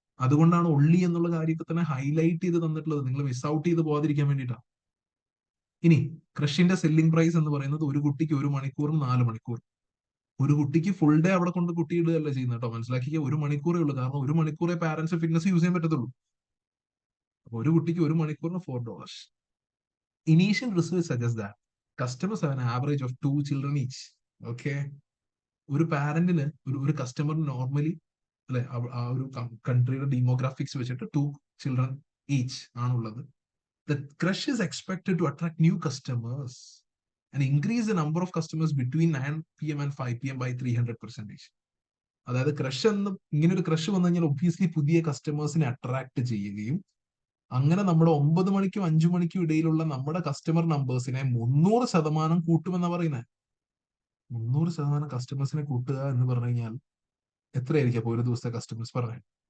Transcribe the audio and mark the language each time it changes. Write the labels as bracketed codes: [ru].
[ml] അതുകൊണ്ടാണ് ഒള്ളി എന്നുള്ള കാര്യത്തെ തന്നെ ഹൈലൈറ്റ് ചെയ്ത് തന്നിട്ടുള്ളത്, നിങ്ങൾ മിസ് ഔട്ട് ചെയ്ത് പോകാതിരിക്കാൻ വേണ്ടിയിട്ടാണ്. ഇനി കൃഷിന്റെ സെല്ലിംഗ് പ്രൈസ് എന്ന് പറയുന്നത് ഒരു കുട്ടിക്ക് 1 മണിക്കൂറും 4 മണിക്കൂർ. ഒരു കുട്ടിക്ക് ഫുൾ ഡേ അവിടെ കൊണ്ട് കുട്ടിയിടുകയല്ല ചെയ്യുന്നത് കേട്ടോ, മനസ്സിലാക്കിയ. 1 മണിക്കൂറേ ഉള്ളൂ. കാരണം 1 മണിക്കൂറേ പാരന്റ്സ് ഫിറ്റ്നസ് യൂസ് ചെയ്യാൻ പറ്റത്തുള്ളൂ. അപ്പൊ ഒരു കുട്ടിക്ക് 1 മണിക്കൂറിന് $4. [en] Initial research suggests that customers have an average of 2 children each. [ml] Okay, ഒരു പാരന്റിന് ഒരു കസ്റ്റമർ നോർമലി അല്ലെ ആ ഒരു കൺട്രിയുടെ ഡെമോഗ്രാഫിക്സ് വെച്ചിട്ട് 2 ചിൽഡ്രൻ ഈച്ച് ആണുള്ളത്. [en] The crush is expected to attract new customers and increase the number of customers between 9 PM and 5 PM by 300%. [ml] അതായത് crush എന്ന് ഇങ്ങനെ ഒരു ക്രഷ് വന്നു കഴിഞ്ഞാൽ ഒബ്വിയസ്ലി പുതിയ കസ്റ്റമേഴ്സിനെ അട്രാക്ട് ചെയ്യുകയും അങ്ങനെ നമ്മുടെ 9 മണിക്കും 5 മണിക്കും ഇടയിലുള്ള നമ്മുടെ കസ്റ്റമർ നമ്പേഴ്സിനെ 300% കൂട്ടുമെന്നാണ് പറയുന്നത്. 300% കസ്റ്റമേഴ്സിനെ കൂട്ടുക എന്ന് പറഞ്ഞു കഴിഞ്ഞാൽ എത്രയായിരിക്കും അപ്പൊ ഒരു ദിവസത്തെ കസ്റ്റമേഴ്സ് പറഞ്ഞു?